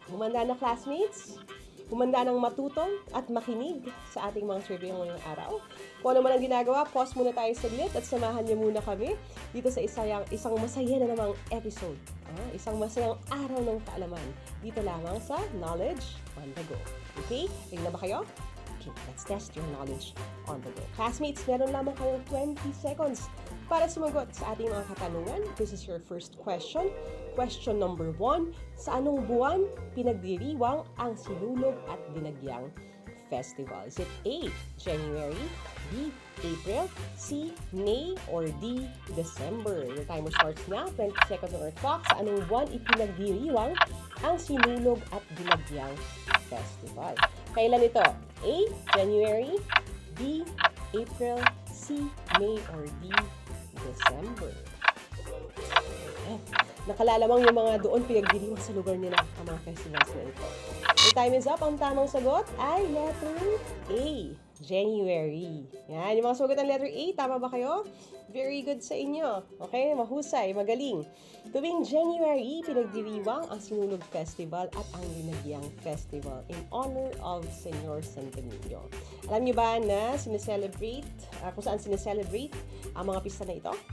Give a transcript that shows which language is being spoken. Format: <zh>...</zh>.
<tl>Humanda na classmates, humanda ng matuto at makinig sa ating mga trivia ngayong araw. Kung ano man ang ginagawa, pause muna tayo saglit at samahan niyo muna kami dito sa isang masaya na namang episode. Isang masayang araw ng kaalaman dito lamang sa Knowledge on the Go. Okay? Ready na ba kayo? Okay,</tl> <en>let's test your knowledge on the go.</en> <tl>Classmates, meron lamang kayong 20 seconds para sumagot sa ating mga katanungan.</tl> <en>This is your first question. Question number 1.</en> <tl>Sa anong buwan pinagdiriwang ang Sinulog at Dinagyang Festival?</tl> <en>Is it A, January, B, April, C, May, or D, December? Your timer starts now. 20 seconds on our clock.</en> <tl>Sa anong buwan ipinagdiriwang ang Sinulog at Dinagyang Festival? Kailan ito? A, January, B, April, C, May, or D, December? Nakalalamang yung mga doon pinagdiriwang sa lugar nila ang mga festivals na ito.</tl> <en>The time is up.</en> <tl>Ang tamang sagot ay letter A, January. Yan, yung mga sagot ng letter A, tama ba kayo? Very good sa inyo. Okay, mahusay, magaling. Tuwing January, pinagdiriwang ang Sinulog Festival at ang Dinagyang Festival in honor of Senyor Santo Niño. Alam niyo ba na kung saan sineselebrate ang mga pista na ito?</tl>